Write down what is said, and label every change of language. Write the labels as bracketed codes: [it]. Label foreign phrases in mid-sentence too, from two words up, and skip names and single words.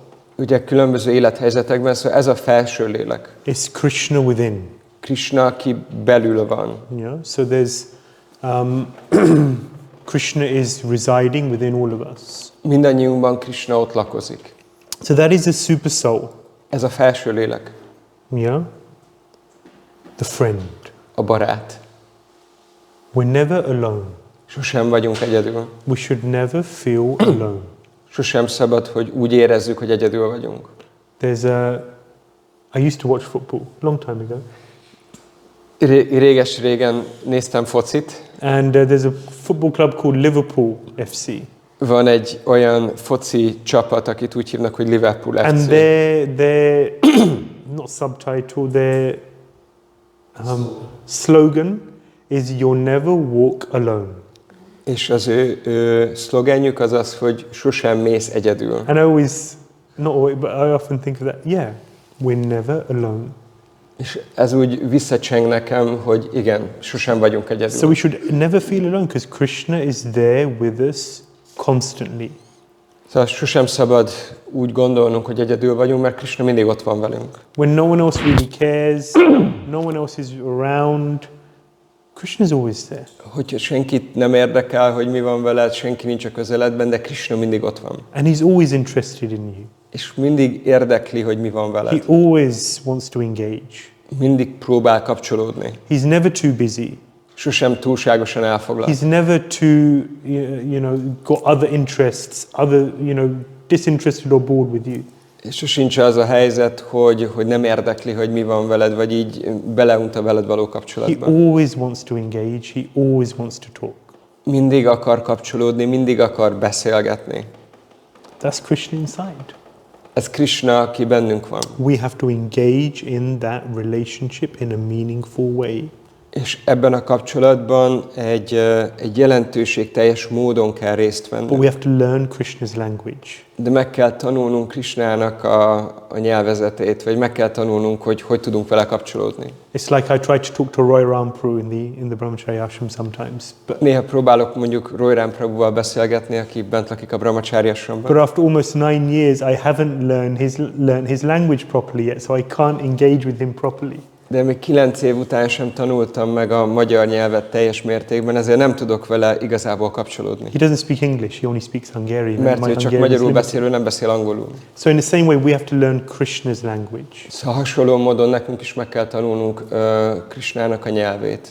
[hu] Ugye különböző élethelyzetekben, szóval ez a felső lélek. [en] It's Krishna within. [hu] Krishna, aki belül van. [en] Yeah. So there's Krishna is residing within all of us. [hu] Mindannyiunkban Krishna ott lakozik. [en] So that is the super soul. [hu] Ez a felső lélek. [en] Yeah. The friend. [hu] A barát. [en] We're never alone. [hu] Sosem vagyunk egyedül. [en] We should never feel alone. [hu] Sosem szabad, hogy úgy érezzük, hogy egyedül vagyunk. [en] I used to watch football long time ago. [hu] Réges-régen néztem focit. [en] And there's a football club called Liverpool FC. [hu] Van egy olyan foci csapat, akit úgy hívnak, hogy Liverpool FC. [en] And their not subtitle, their slogan is "You'll never walk alone." [hu] És az ő szlogenjük az az, hogy sosem mész egyedül. [en] And I always, not always, but I often think of that. Yeah, we're never alone. [hu] És ez úgy visszacseng nekem, hogy igen, sosem vagyunk egyedül. [en] So we should never feel alone because Krishna is there with us constantly. [hu] Szóval sosem szabad úgy gondolnunk, hogy egyedül vagyunk, mert Krishna mindig ott van velünk. [en] When no one else really cares, no one else is around, Krishna is always there. [hu] Hogyha senkit nem érdekel, hogy mi van veled, senki nincs a közeledben, de Krishna mindig ott van. [en] And he's always interested in you. [hu] És mindig érdekli, hogy mi van veled. [en] He always wants to engage. [hu] Mindig próbál kapcsolódni. [en] He's never too busy. [hu] Sosem túlságosan elfoglalt. [en] He's never too, got other interests, disinterested or bored with you. [hu] És sosincs az a helyzet, hogy nem érdekli, hogy mi van veled, vagy így beleunt a veled való kapcsolatba. [en] He always wants to engage. He always wants to talk. [hu] Mindig akar kapcsolódni, mindig akar beszélgetni. [en] That's Krishna inside. [hu] Ez Krishna, aki bennünk van. [en] We have to engage in that relationship in a meaningful way. [hu] És ebben a kapcsolatban egy jelentőségteljes módon kell részt venni. [en] But we have to learn Krishna's language. [hu] De meg kell tanulnunk Krishnának a nyelvezetét, vagy meg kell tanulnunk, hogy tudunk vele kapcsolódni. [en] It's like I try to talk to Roy Rampru in the Brahmacharya ashram sometimes. But [hu] Néha próbálok mondjuk Roy Ramprabhuval beszélgetni, aki bent lakik a Brahmacharya ashramban. [en] But after almost 9 years, I haven't learned his language properly yet, so I can't engage with him properly. [hu] De még 9 év után sem tanultam meg a magyar nyelvet teljes mértékben, ezért nem tudok vele igazából kapcsolódni. [en] He doesn't speak English, he only speaks Hungarian. [hu] Mert ő csak magyarul beszél, ő nem beszél angolul. [en] So in the same way, we have to learn Krishna's language. [hu] Szóval hasonló módon nekünk is meg kell tanulnunk Krishnának a nyelvét.